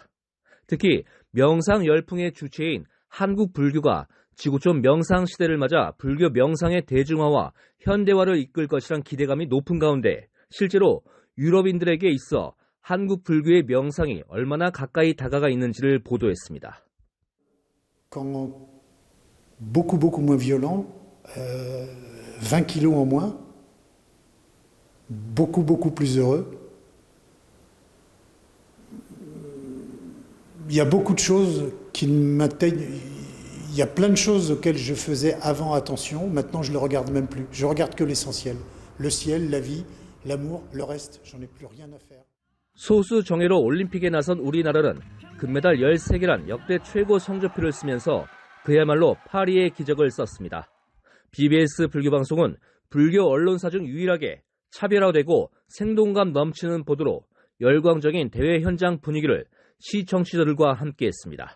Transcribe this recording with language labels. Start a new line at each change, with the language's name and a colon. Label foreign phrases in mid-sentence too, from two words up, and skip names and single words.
Korean: 특히 명상 열풍의 주체인 한국 불교가 지구촌 명상 시대를 맞아 불교 명상의 대중화와 현대화를 이끌 것이란 기대감이 높은 가운데 실제로 유럽인들에게 있어 한국 불교의 명상이 얼마나 가까이 다가가 있는지를 보도했습니다.
French: Quand beaucoup moins violent, 20 kilos en moins, beaucoup plus heureux. Il y a beaucoup de choses qui m'atteignent. Il y a plein de choses auxquelles je faisais avant attention. Maintenant, je ne le regarde même plus. Je regarde que l'essentiel. Le ciel, la vie, l'amour, le reste, j'en ai plus rien à faire.
Korean: 소수 정예로 올림픽에 나선 우리나라는 금메달 13개란 역대 최고 성적표를 쓰면서 그야말로 파리의 기적을 썼습니다. BBS 불교방송은 불교 언론사 중 유일하게 차별화되고 생동감 넘치는 보도로 열광적인 대회 현장 분위기를 시청자들과 함께했습니다.